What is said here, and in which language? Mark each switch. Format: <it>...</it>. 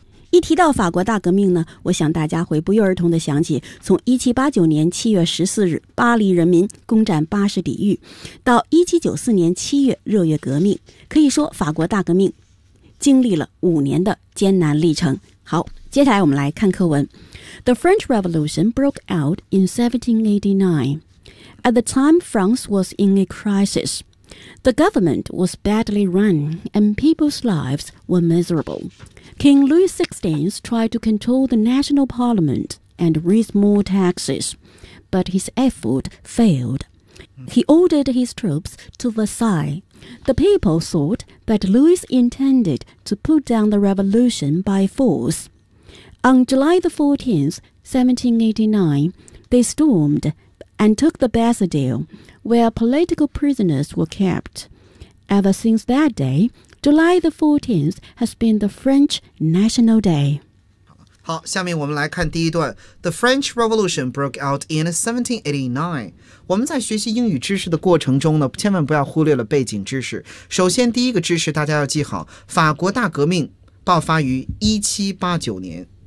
<zh>一提到法国大革命呢，我想大家会不约而同的想起从1789年7月14日巴黎人民攻占巴士底狱到1794年7月热月革命，可以说法国大革命经历了五年的艰难历程。好，接下来我们来看课文。</zh> <en>The French Revolution broke out in 1789. At the time, France was in a crisis. The government was badly run and people's lives were miserable. King Louis XVI tried to control the national parliament and raise more taxes, but his effort failed. He ordered his troops to Versailles. The people thought that Louis intended to put down the revolution by force. On July the 14th, 1789, they stormed and took the Bastille, where political prisoners were kept. Ever since that day, July the 14th has been the French National Day.</en> <zh>好，下面我们来看第一段。</zh> <en>The French Revolution broke out in 1789.</en> <zh>我们在学习英语知识的过程中呢，千万不要忽略了背景知识。首先第一个知识大家要记好，法国大革命爆发于1789年。</zh>